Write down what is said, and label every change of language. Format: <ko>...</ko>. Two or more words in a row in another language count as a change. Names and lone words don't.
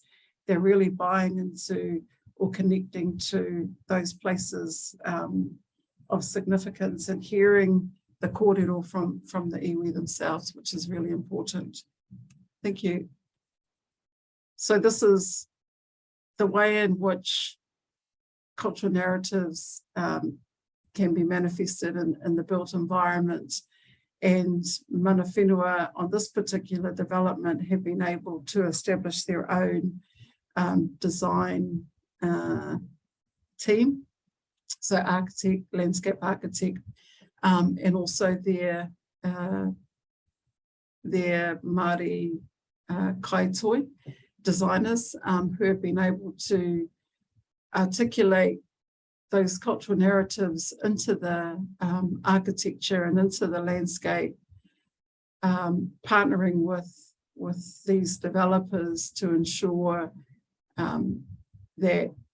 <en>They're really buying into or connecting to those places of significance and hearing the kōrero from the iwi themselves, which is really important. Thank you. So this is the way in which cultural narratives can be manifested in the built environment. And</en> <mi>mana whenua</mi> <en>on this particular development have been able to establish their own design team. So architect, landscape architect, and also their Māori kaitoi designers who have been able to articulate those cultural narratives into the architecture and into the landscape, partnering with these developers to ensure that,</en>